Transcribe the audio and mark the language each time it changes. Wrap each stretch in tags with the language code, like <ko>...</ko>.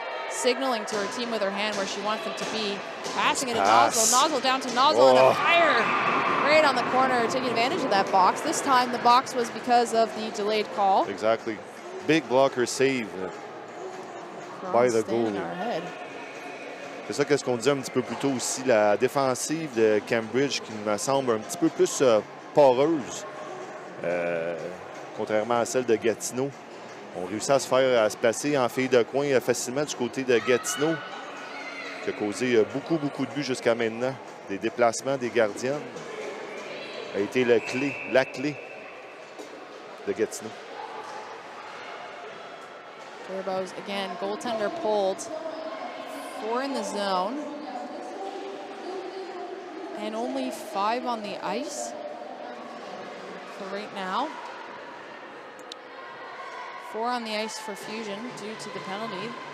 <en>Signaling to her team with her hand where she wants them to be. Passing it to Nozzle. Nozzle down to Nozzle and a fire right on the corner, taking advantage of that box. This time the box was because of the delayed call. Exactly. Big blocker save by the goal.</en> <fr>C'est ça qu'est-ce qu'on disait un petit peu plus tôt aussi. La défensive de Cambridge qui me semble un petit peu plus poreuse, contrairement à celle de Gatineau. On réussit à se placer en fille de coin facilement du côté de Gatineau, qui a causé beaucoup de buts jusqu'à maintenant. Des déplacements des gardiennes a été la clé de Gatineau.</fr> <en>Turbos again, goaltender pulled. 4 in the zone. And only 5 on the ice for right now. 4 on the ice for Fusion due to the penalty.</en>